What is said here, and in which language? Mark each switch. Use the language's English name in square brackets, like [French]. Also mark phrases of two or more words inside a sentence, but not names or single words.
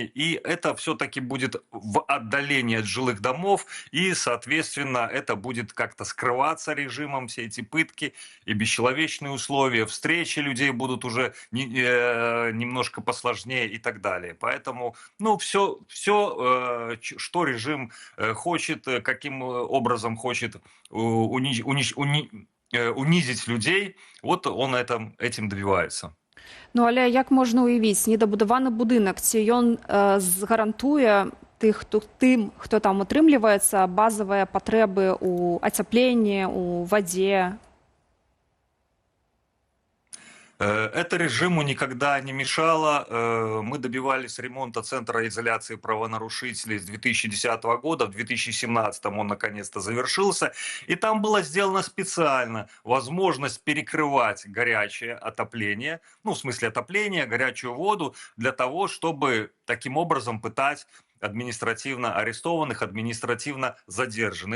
[Russian] И это все-таки будет в отдалении от жилых домов, и, соответственно, это будет как-то скрываться режимом, все эти пытки и бесчеловечные условия, встречи людей будут уже немножко посложнее и так далее. Поэтому, ну, все, что режим хочет, каким образом хочет унизить людей, вот он этим добивается. [Belarusian] Ну, але як можна уявіць, недабудаваны будынак, ці ён гарантуе тым, хто там утрымліваецца, базавыя патрэбы ў ацяпленні, у вадзе? [Russian] Это режиму никогда не мешало. Мы добивались ремонта Центра изоляции правонарушителей с 2010 года. В 2017 он наконец-то завершился. И там было сделано специально возможность перекрывать горячее отопление, ну, в смысле отопление, горячую воду, для того, чтобы таким образом пытать административно арестованных, административно задержанных.